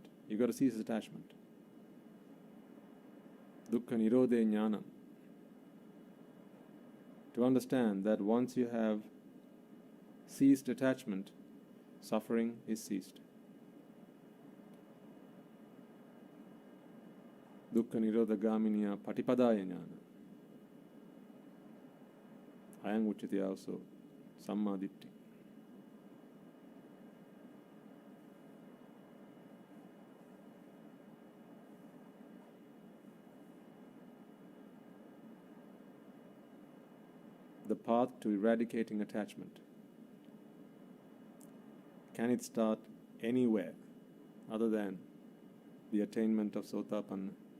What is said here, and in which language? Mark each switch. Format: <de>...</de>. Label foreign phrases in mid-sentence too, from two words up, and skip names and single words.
<en>You've got to cease attachment.</en> <pi>Dukkha nirodhe jnanam.</pi> <en>To understand that once you have ceased attachment, suffering is ceased.</en> <pi>Dukkha nirodha gaminiya patipadaya jnana. Ayang uchati also samma ditti.</pi> <en>The path to eradicating attachment. Can it start anywhere other than the attainment of Sotapanna?</en>